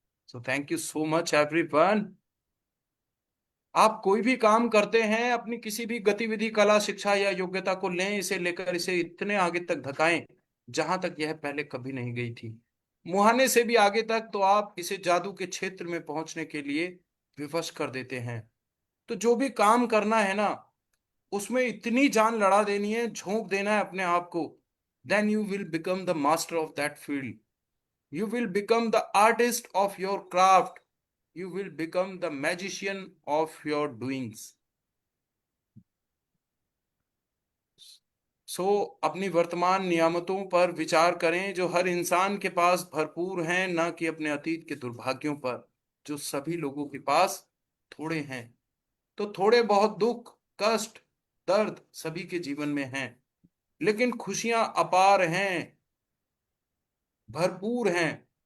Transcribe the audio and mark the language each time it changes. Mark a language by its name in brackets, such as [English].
[English] So thank you so much everyone. [Hindi] आप कोई भी काम करते हैं, अपनी किसी भी गतिविधि, कला, शिक्षा या योग्यता को लें, इसे लेकर इसे इतने आगे तक धकाएं जहां तक यह पहले कभी नहीं गई थी, मुहाने से भी आगे तक। तो आप इसे जादू के क्षेत्र में पहुंचने के लिए विवश कर देते हैं। तो जो भी काम करना है ना, उसमें इतनी जान लड़ा देनी है, झोंक देना है अपने आप को। [English] Then you will become the master of that field. You will become the artist of your craft. You will become the magician of your doings. [Hindi] सो अपनी वर्तमान नियामतों पर विचार करें जो हर इंसान के पास भरपूर हैं, न कि अपने अतीत के दुर्भाग्यों पर जो सभी लोगों के पास थोड़े हैं। तो थोड़े बहुत दुख, कष्ट, दर्द सभी के जीवन में हैं, लेकिन खुशियां अपार हैं, भरपूर हैं।